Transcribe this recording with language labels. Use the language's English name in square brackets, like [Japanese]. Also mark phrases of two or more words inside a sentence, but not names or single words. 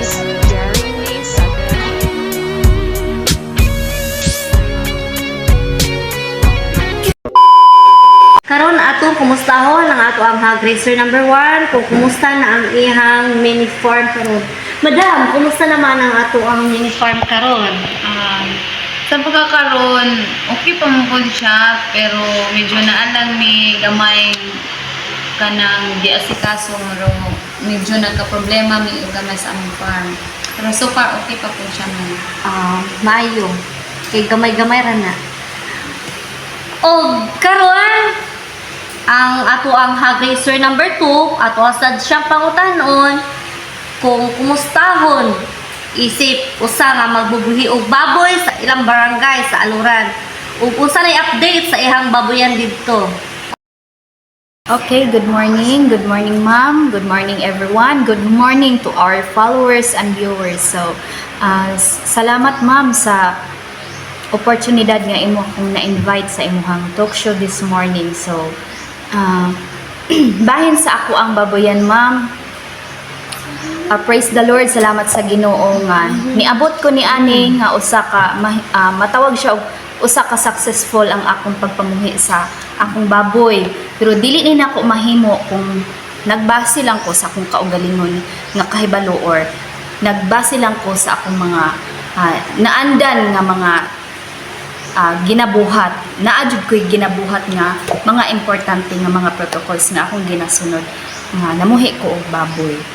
[Cebuano] Karon atong kumustahon ang ato ang [English] hog raiser number 1 [Cebuano] kung kumusta na ang ihang mini farm karon. Madam, kumusta naman ang ato ang mini farm karon? [Filipino] Sa pagkakaroon, [Cebuano] okay pa mo siya, pero medyo naalang may gamay ka ng di asikaso, pero medyo nagka-problema may gamay sa aming farm. Pero so far, okay pa po siya man. Mayo. Kay gamay-gamay ra na. Og karon ang ato ang [English] hog raiser number 2, [Cebuano] ato asad siyang pangutanon kung kumustahon isip usa nga magbubuhi og baboy sa ilang barangay sa Aluran. Ug usa nay update sa ihang baboyan didto. [English] Okay, good morning. Good morning, ma'am. Good morning, everyone. Good morning to our followers and viewers. So, [Cebuano] salamat, ma'am, sa oportunidad nga imo akong na-invite sa imuhang [English] talk show this morning. [Cebuano] So, bahin sa ako ang baboyan, ma'am. [English] Praise the Lord, [Cebuano] salamat sa Ginoo nga niabot ko ni ani nga usa ka matawag siya og usa ka successful ang akong pagpamuhi sa akong baboy, pero dili ni nako mahimo kung nagbase lang ko sa akong kaugalingon nga kahibalo or nagbase lang ko sa akong mga naandan nga mga ginabuhat, naadjud ko'y ginabuhat nga mga importante nga mga protocols nga akong ginasunod nga namuhi ko og baboy.